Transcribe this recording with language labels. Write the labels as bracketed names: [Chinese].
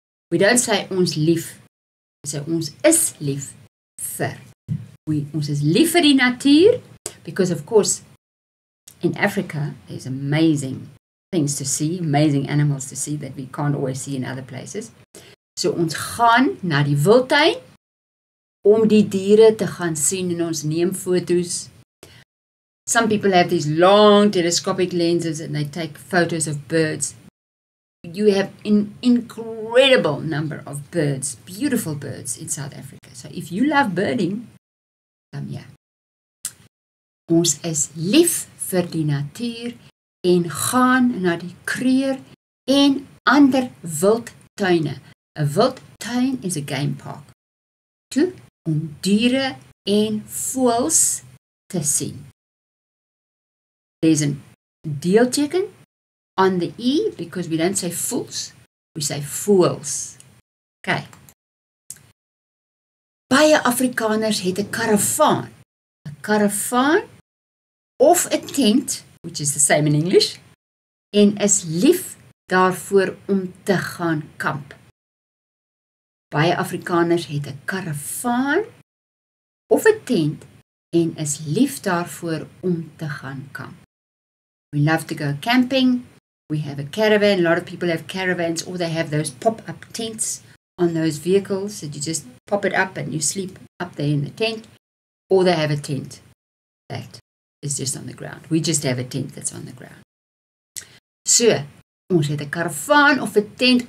[English] We don't say [Afrikaans] ons lief. [English] We say [Afrikaans] ons is lief vir. Ons is lief vir die natuur, [English] because of course, in Africa, there's amazing things to see, amazing animals to see that we can't always see in other places. [Afrikaans] So ons gaan na die wildtuin om die diere te gaan sien en ons neem foto's. [English] Some people have these long telescopic lenses and they take photos of birds. You have an incredible number of birds, beautiful birds in South Africa. So if you love birding, come here. [Afrikaans] Ons is lief vir die natuur en gaan na die Kruger en ander wildtuine. 'n Wildtuin [English] is a game park. [Afrikaans] Toe om diere en voëls te sien. [English] There's a deelteken on the E because we don't say fools, we say fools. Okay. [Afrikaans] Baie Afrikaners het 'n karavaan. 'n Karavaan of 'n tent, [English] which is the same in English, [Afrikaans] en is lief daarvoor om te gaan kamp. Baie Afrikaners het 'n karavaan of 'n tent en is lief daarvoor om te gaan kamp. [English] We love to go camping. We have a caravan. A lot of people have caravans, or they have those pop-up tents on those vehicles that you just pop it up and you sleep up there in the tent. Or they have a tent that is just on the ground. We just have a tent that's on the ground. [Afrikaans] So, ons het 'n karavaan of 'n tent.